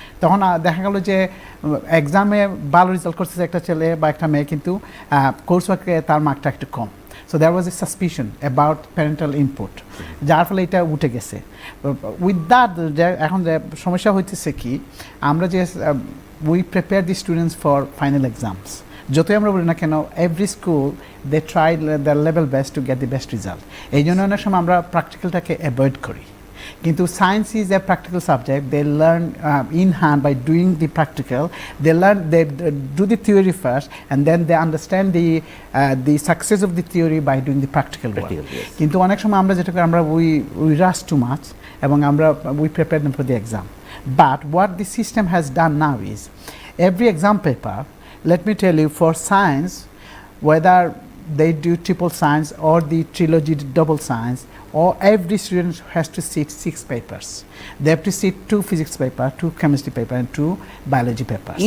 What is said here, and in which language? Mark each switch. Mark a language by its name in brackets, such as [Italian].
[Bangla] তখন দেখা গেল যে এক্সামে ভালো রেজাল্ট করতেছে একটা ছেলে বা একটা মেয়ে, কিন্তু কোর্সওয়ার্কে তার মার্কটা একটু কম। [English] So there was a suspicion about parental input, [Bangla] যার ফলে এটা উঠে গেছে। [English] with that [Bangla] এখন যে সমস্যা হইতেছে কি, আমরা যে [English] We prepare the students for final exams, যতই আমরা বলি না কেন, every school they try the level best to get the best result. [Bangla] এই জন্য অনেক সময় আমরা প্র্যাকটিক্যালটাকে অ্যাভয়েড করি। কিন্তু [English] Science is a practical subject. They learn in hand by doing the practical. They do the theory first and then they understand the success of the theory by doing the practical work. [Bangla] কিন্তু অনেক সময় আমরা যেটা করি, আমরা [English] we rush too much [Bangla] এবং আমরা [English] We prepare them for the exam. But what the system has done now is every exam paper, let me tell you, for science, whether they do triple science or the trilogy double science, or every student has to sit 6 papers. They have to sit 2 physics paper, 2 chemistry paper and 2 biology papers.